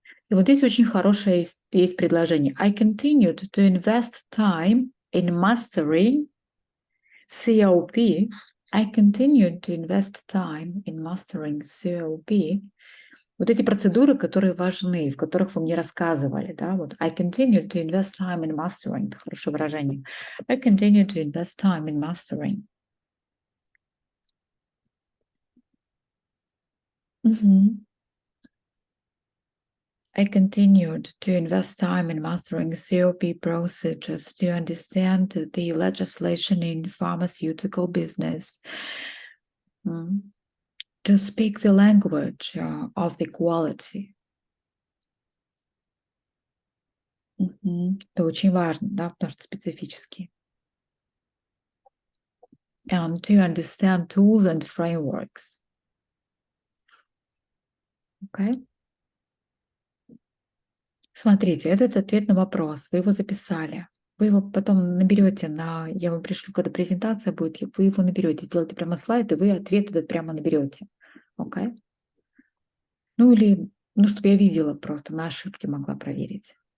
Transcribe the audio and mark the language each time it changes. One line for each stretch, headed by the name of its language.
Russian: И вот здесь очень хорошее есть предложение.
English: I continued to invest time in mastering COP. I continued to invest time in mastering COP.
Russian: Вот эти процедуры, которые важны, в которых вы мне рассказывали, да, вот
English: I continued to invest time in mastering,
Russian: это хорошее выражение.
English: I continued to invest time in mastering. I continued to invest time in mastering COP procedures to understand the legislation in pharmaceutical business, to speak the language of the quality.
Russian: Это очень важно, да, потому что специфический.
English: And to understand tools and frameworks. Okay?
Russian: Смотрите, этот ответ на вопрос, вы его записали. Вы его потом наберете я вам пришлю, когда презентация будет, вы его наберете, сделайте прямо слайд, и вы ответ этот прямо наберете. Окей? Ну или, чтобы я видела просто, на ошибки могла проверить.